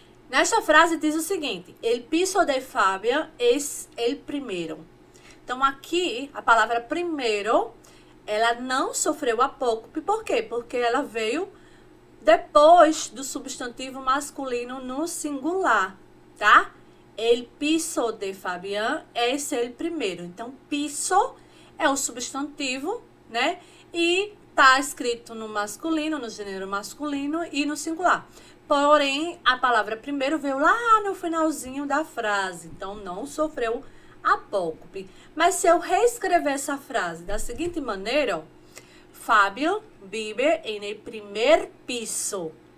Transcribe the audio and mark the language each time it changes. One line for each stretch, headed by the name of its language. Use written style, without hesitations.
Portuguese: Nesta frase diz o seguinte:
Spanish: El piso de Fabián es el primero.
Portuguese: Então, aqui, a palavra primeiro, ela não sofreu apócope. Por quê? Porque ela veio depois do substantivo masculino no singular, tá?
Spanish: El piso de Fabián es el primero.
Portuguese: Então, piso é o substantivo, né? E tá escrito no masculino, no gênero masculino e no singular. Porém, a palavra primeiro veio lá no finalzinho da frase, então não sofreu apócope. Mas se eu reescrever essa frase da seguinte maneira, ó,
Spanish: Fábio vive en el primer piso.